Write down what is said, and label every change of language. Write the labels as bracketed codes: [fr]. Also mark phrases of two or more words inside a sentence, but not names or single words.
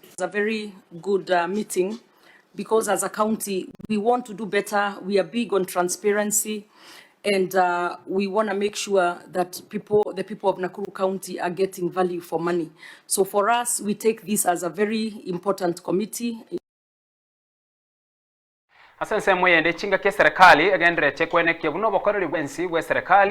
[en] It's a very good meeting because as a county, we want to do better. We are big on transparency, and we want to make sure that the people of Nakuru County are getting value for money. So for us, we take this as a very important committee. [guz] Asante moyende chinga ke serikali agendere chekwene ke buno bokoreri bwensi bwe serikali